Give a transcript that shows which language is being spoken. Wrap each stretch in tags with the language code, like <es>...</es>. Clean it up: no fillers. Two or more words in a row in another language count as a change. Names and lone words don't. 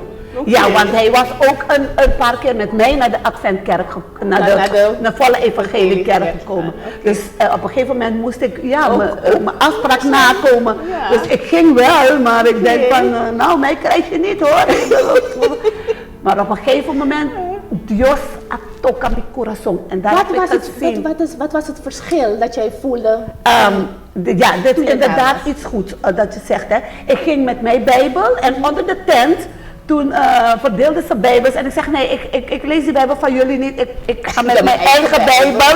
<nl>Ja, want hij was ook een paar keer met mij naar de Adventkerk, naar de volle evangeliekerk gekomen. Dus op een gegeven moment moest ik mijn afspraak nakomen. Dus ik ging wel, maar ik denk van, nou mij krijg je niet hoor. Maar op een gegeven moment,</nl> <es>Dios toca mi corazón.</es> <nl>En daar heb ik gezien. Wat was het verschil dat jij voelde? Dit is inderdaad iets goeds dat je zegt. Hè. Ik ging met mijn Bijbel en onder de tent. Toen verdeelden ze Bijbels en ik zeg nee, ik lees die Bijbel van jullie niet, ik ga met mijn eigen Bijbel.</nl>